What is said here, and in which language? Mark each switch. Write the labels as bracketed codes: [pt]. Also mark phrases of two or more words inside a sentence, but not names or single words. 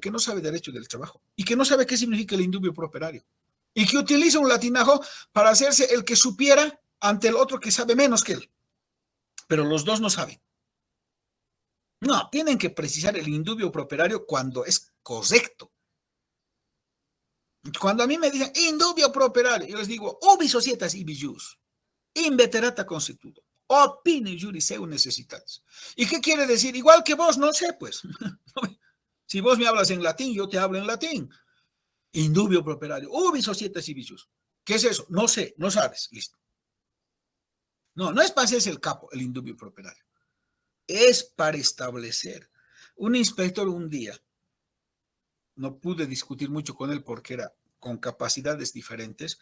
[es] Que no sabe derecho del trabajo y que no sabe qué significa el [la] indubio pro operario [es] y que utiliza un latinajo para hacerse el que supiera ante el otro que sabe menos que él. Pero los dos no saben. No, tienen que precisar el [la] indubio pro operario [es] cuando es correcto. Cuando a mí me dicen [la] indubio pro operario, [es] yo les digo [la] ubi societas ibi jus, inveterata constituto, opine juris seu necessitatis. [es] ¿Y qué quiere decir? Igual que vos, no sé, pues. Si vos me hablas en latín, yo te hablo en latín. [la] Indubio pro operario, ubi societas ibi jus. [es] ¿Qué es eso? No sé, no sabes, listo. No, no es para hacerse el capo, el [la] indubio pro operario. [es] Es para establecer. Un inspector un día, no pude discutir mucho con él porque era con capacidades diferentes.